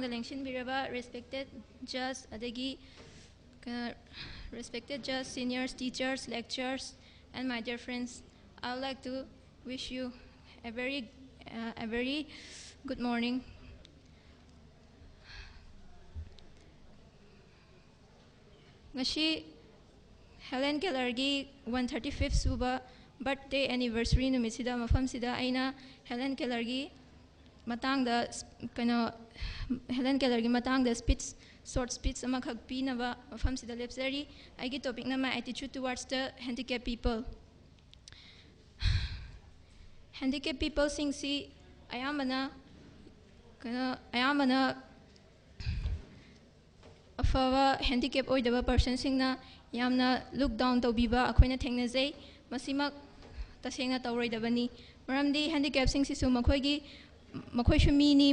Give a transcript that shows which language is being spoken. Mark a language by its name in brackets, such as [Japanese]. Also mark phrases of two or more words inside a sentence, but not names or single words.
[Manipuri] lengshin biraba [English] respected judges adagi respected judges, seniors, teachers, lecturers, and my dear friends. I would like to wish you a very good morning. [Manipuri] Ngashi Helen Keller gi 135th suba [English] birthday anniversary [Manipuri] numisida mafam sida aina Helen Keller gi matang da kano Helen Keller gi matang da [English] speech short speech [Manipuri] ama khak pinaba mafam sida lepsari aigi topic na [English] my attitude towards the handicapped people. Handicapped people [Manipuri] sing si ayamana afawa handicapped oidaba person singna yamna [English] look down [Manipuri] taubiba akoina thengnajai masimak tasengna tauroidabani maramdi handicapped sing sisu makhoi shu mini